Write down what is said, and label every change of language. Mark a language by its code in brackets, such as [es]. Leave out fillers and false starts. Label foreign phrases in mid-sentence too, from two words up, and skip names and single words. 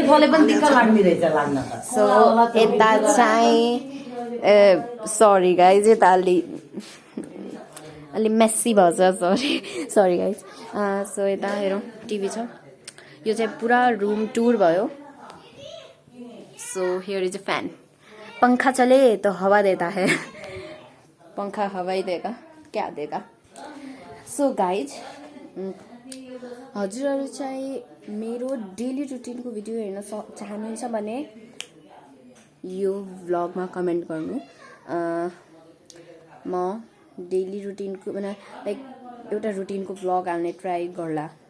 [ne] सो यता चाहिँ [en] sorry guys, [ne] यता अलि मेस्सी भएछ। [en] sorry guys. [ne] सो यता हेरौँ टिभी छ। यो चाहिँ पुरा [en] room tour [ne] भयो। [en] so here is a fan. [hi] पंखा चले तो हवा देता है। पंखा हवा ही देगा, क्या देगा। [ne] सो गाइज, हजुरहरू चाहिँ मेरो डेली रुटिनको भिडियो हेर्न चाहनुहुन्छ भने यो भ्लगमा कमेन्ट गर्नु। म डेली रुटिनको लाइक एउटा रुटिनको भ्लग हाल्ने ट्राई गर्ला।